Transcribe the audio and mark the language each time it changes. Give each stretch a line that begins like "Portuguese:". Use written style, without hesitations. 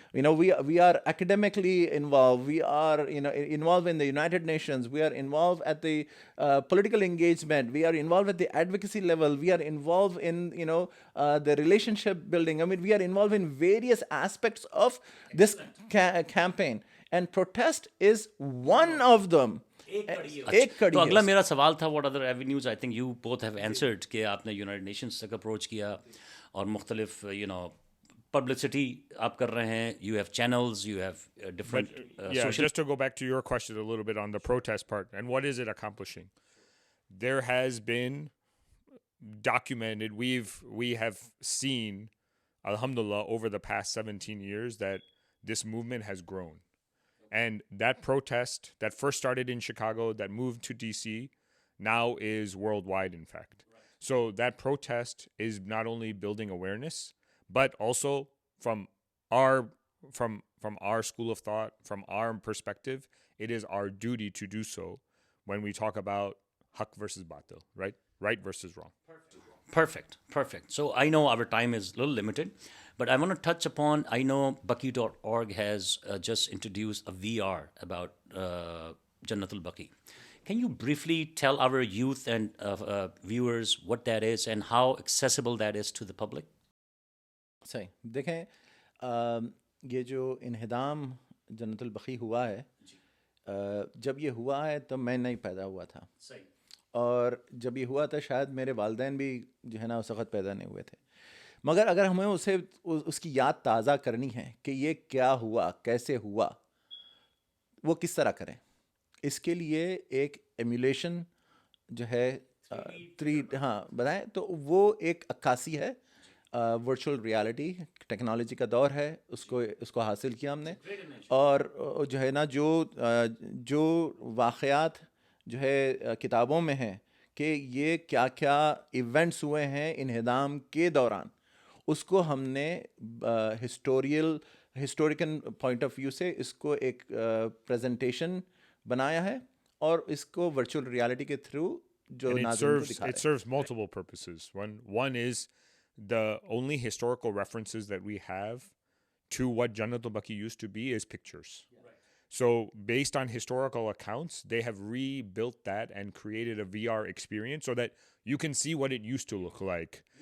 English: You know, we are academically involved, we are, you know, involved in the United Nations, we are involved at the political engagement, we are involved at the advocacy level, we are involved in, you know, the relationship building. I mean, we are involved in various aspects of this campaign, and protest is one of them.
Hindi: एक कड़ी तो अगला है.
English: मेरा सवाल था, what other avenues, I think you both have answered
Hindi: कि आपने यूनाइटेड नेशंस तक अप्रोच किया और मुख्तलिफ यू नो पब्लिसिटी आप कर रहे हैं,
English: you have channels, you have different Yeah, social. just to go back to your question a little bit on the protest part and what is it accomplishing? There has been documented, we have seen, alhamdulillah, over the past 17 years that this movement has grown. And that protest that first started in Chicago, that moved to DC, now is worldwide, in fact. So that protest is not only building awareness, but also from our from our school of thought, from our perspective, it is our duty to do so when we talk about haq versus batil, right versus wrong. Perfect. So I know our time is a little limited, but I want to touch upon, I know Baqee.org has just introduced a VR about Jannat Al-Baqi. Can you briefly tell our youth and viewers what that is and how accessible that is to the public?
Hindi: सही देखें, ये जो इन्हिदाम जन्नतुल बकी हुआ है, जब ये हुआ है तब मैं नहीं पैदा हुआ था. सही. और जब ये हुआ था शायद मेरे वालिदैन भी जो है ना उस वक़्त पैदा नहीं हुए थे. मगर अगर हमें उसकी याद ताज़ा करनी है कि ये क्या हुआ, कैसे हुआ, वो किस तरह करें, इसके लिए एक एमुलेशन जो है बताएं तो वो एक अक्कासी है. वर्चुअल रियलिटी टेक्नोलॉजी का दौर है, उसको हासिल किया हमने. और जो है ना जो वाक़यात जो है किताबों में हैं कि ये क्या क्या इवेंट्स हुए हैं इन्हिदाम के दौरान, उसको हमने
English: historical point of view
Hindi: से इसको एक प्रेजेंटेशन बनाया है और इसको वर्चुअल रियलिटी के थ्रू जो नाज़रीन को दिखा रहे हैं.
English: It serves multiple purposes. One is the only historical references that we have to what Jannat Al-Baqi used to be is pictures. So based on historical accounts, they have rebuilt that and created a VR experience so that you can see what it used to look like.